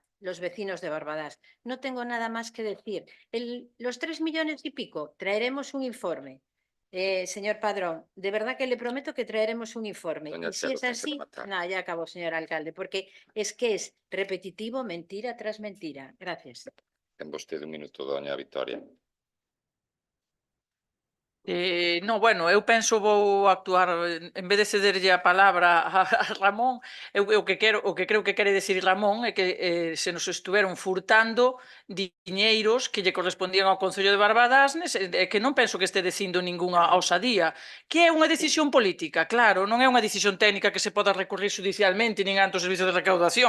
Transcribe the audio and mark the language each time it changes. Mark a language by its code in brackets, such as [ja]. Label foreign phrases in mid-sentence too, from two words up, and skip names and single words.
[es] Los vecinos de Barbadas. No tengo nada más que decir. Los 3 millones y pico, traeremos un informe. Señor Padrón, de verdad que le prometo que traeremos un informe. Doña Y si Chelo, es [gl] ten que así, rematar. [es] no, ya acabó, señor alcalde, porque es que es repetitivo, mentira tras mentira. Gracias. [gl] Ten vostede un minuto, doña Victoria. No, bueno, eu penso vou actuar, en vez de cederlle a palabra a Ramón, o que creo que quere decir Ramón é que se nos estuveron furtando diñeiros que lle correspondían ao Concello de Barbadas, que non penso que este dicindo ningunha osadía, que é unha decisión política, claro, non é unha decisión técnica que se poda recurrir judicialmente nin ante o Servicio de Recaudación.